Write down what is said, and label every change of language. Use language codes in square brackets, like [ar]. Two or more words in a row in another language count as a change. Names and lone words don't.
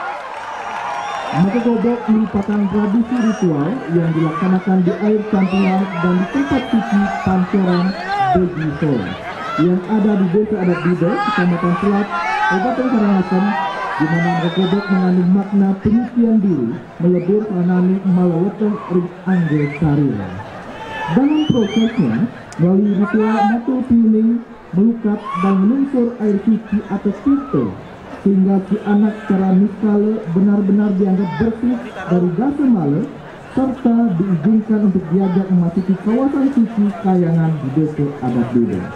[id] Mako Kobok merupakan tradisi ritual yang dilaksanakan di air campuran dan di tempat suci Pancoran Beji Solo yang ada di Desa Adat Bida, Kecamatan Selat, Kabupaten Karangasem, di mana Mako Kobok mengandung makna penyucian diri melebur [ban] panani malaweteng ring angge sarira. [id] Dalam prosesnya, melalui ritual Mako Piuning melukat dan meluncur air suci atau tirta, sehingga si anak secara niskala benar-benar dianggap bersih dari dosa mala, serta diizinkan untuk diajak memasuki kawasan suci kayangan di Desa Adat Bida.